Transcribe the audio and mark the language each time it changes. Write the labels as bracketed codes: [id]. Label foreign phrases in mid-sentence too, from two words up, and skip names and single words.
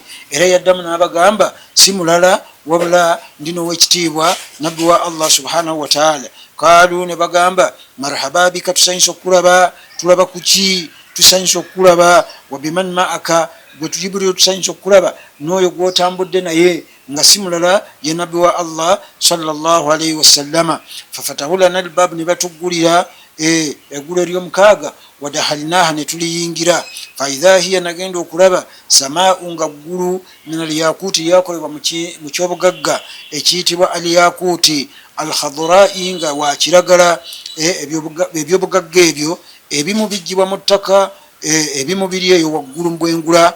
[lg] Era yaddamu n'abagamba si mulala wabula ndino ow'ekitiibwa nabbi wa [ar] الله سبحانه وتعالى. [lg] Kaalu, ne bagamba [ar] مرحبا بك, [lg] tusanyusa okulaba. Tulaba kuki? Tusanyusa okulaba. [ar] وبمن معك, [lg] gwe Jibrilu tusanyusa okulaba n'oyo gwotambudde naye nga si mulala ye nabbi wa Allah [ar] صلى الله عليه وسلم. ففتح لنا الباب, [lg] ne batuggulira eggulu ery'omukaaga. Wadahalnaha, ne tuliyingira. [ar] فإذا هي, [lg] nagenda okulaba samaau, nga ggulu [ar] من الياقوت, [lg] lyakolebwa mu kyobugagga ekiyitibwa [ar] الياقوت الخضراء, [lg] nga wakiragala. Ebyobugagga ebyo ebimu bijjibwa mu ttaka, ebimu biri eyo waggulu mbwengula.